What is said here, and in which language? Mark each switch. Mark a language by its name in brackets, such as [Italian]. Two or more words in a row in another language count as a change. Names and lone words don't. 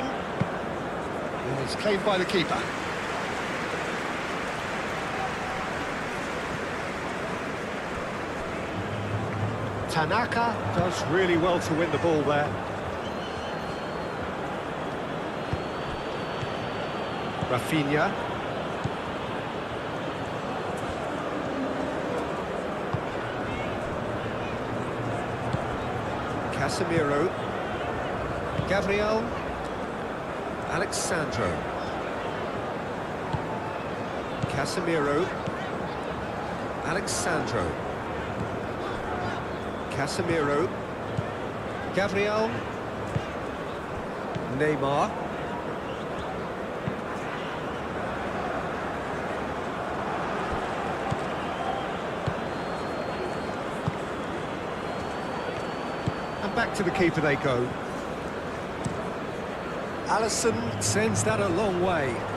[English] And it's claimed by the keeper. Tanaka does really well to win the ball there. Rafinha. Casemiro. Gabriel. Alexandro. Casemiro. Alexandro. Casemiro. Gabriel. Neymar. And back to the keeper they go. Alisson sends that a long way.